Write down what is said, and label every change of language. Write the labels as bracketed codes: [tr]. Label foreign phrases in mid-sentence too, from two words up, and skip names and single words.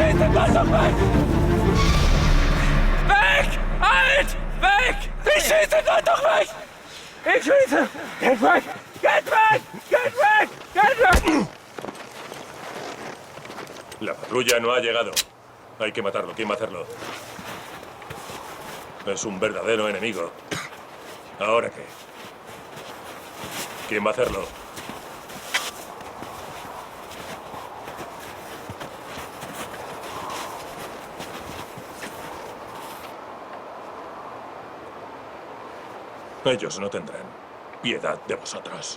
[de] pass auf mich! Weg! Halt! Weg! Ich schieße, seid doch weg! Ich schieße! Geht weg! Geht weg! Geht weg! Geht weg! [es] La patrulla no ha llegado. Hay que matarlo. ¿Quién va a hacerlo? Es un verdadero enemigo. ¿Ahora qué? ¿Quién va a hacerlo? Ellos no tendrán piedad de vosotros.